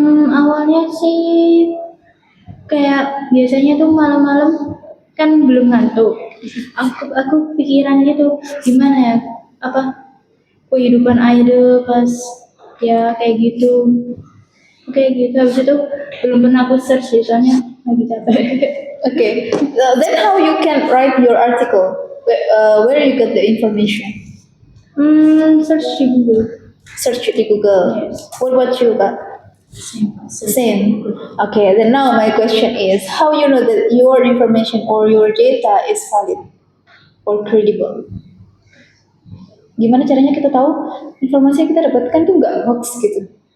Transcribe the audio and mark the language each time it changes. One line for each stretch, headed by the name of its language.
Indonesian: Awalnya sih kayak biasanya tuh malam-malam kan belum ngantuk. Aku pikirannya tuh gimana ya, apa kehidupan idol pas ya kayak gitu habis itu belum pernah aku search sih, soalnya lagi capek.
English: Okay, then how you can write your article? Where you get the information?
Indonesian: Search di Google. Search di Google.
English: Yes. What about you, Kak? Same. Okay, then now my question is, how you know that your information or your data is valid or credible?
Indonesian: Gimana caranya kita tahu informasi yang kita dapatkan tuh nggak hoax gitu?